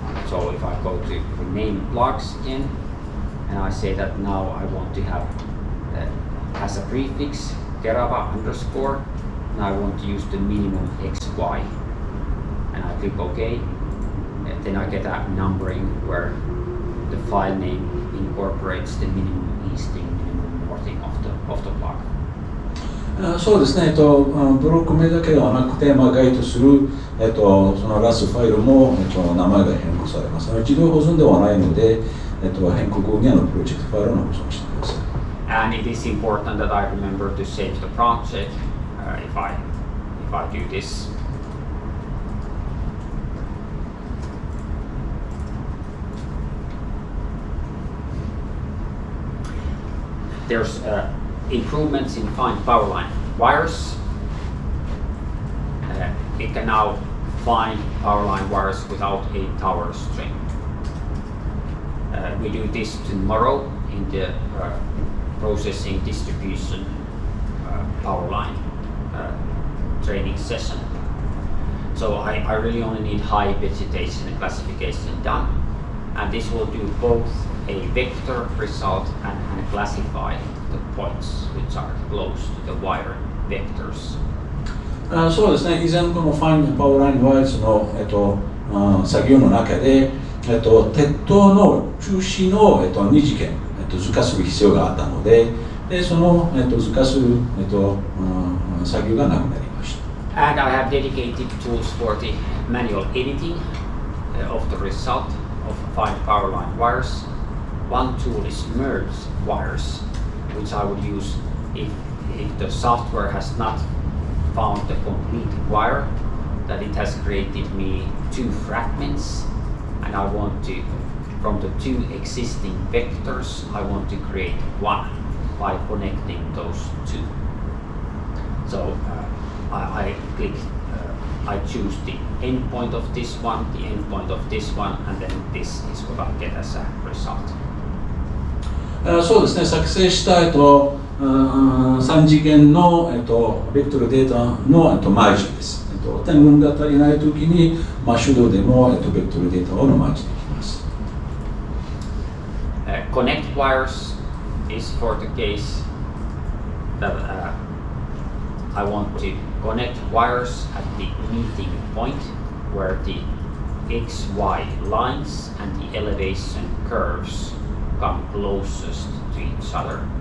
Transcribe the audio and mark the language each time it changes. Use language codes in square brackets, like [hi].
[en] So if I go to rename blocks again, and I say that now I want to have as a prefix Kerava underscore, and I want to use the minimum XY, and I click OK, and then I get a numbering where the file name incorporates the minimum easting, minimum northing of the block. [ja] そうですね、ブロック名だけではなくて、該当する、そのラスファイルも、名前が変更されます。自動保存ではないので、変更後にプロジェクトファイルの保存してください。 [en] And it is important that I remember to save the project if I do this. There's improvements in find power line wires. It can now find power line wires without a tower string. We do this tomorrow in the processing distribution power line training session. So I really only need high vegetation classification done, and this will do both a vector result and classify the points which are close to the wire vectors. [ja] そうですね、以前この Find Power Line Wires の、作業の中で、鉄塔の中心の、2次元、図化する必要があったので、その、図化する、作業がなくなりました。 [en] And I have dedicated tools for the manual editing of the result of Find Power Line wires. One tool is merge wires, which I would use if the software has not found the complete wire, that it has created me 2 fragments, and I want to, from the 2 existing vectors, I want to create 1 by connecting those 2. So I click, I choose the endpoint of this one, the endpoint of this one, and then this is what I get as a result. [ja] そうですね、作成した、3次元の、ベクトルデータの、マージです。点群が足りないときに、手動でも、ベクトルデータをマージできます。 [en] Connect wires is for the case that I want to connect wires at the meeting point where the XY lines and the elevation curves come closest to each other.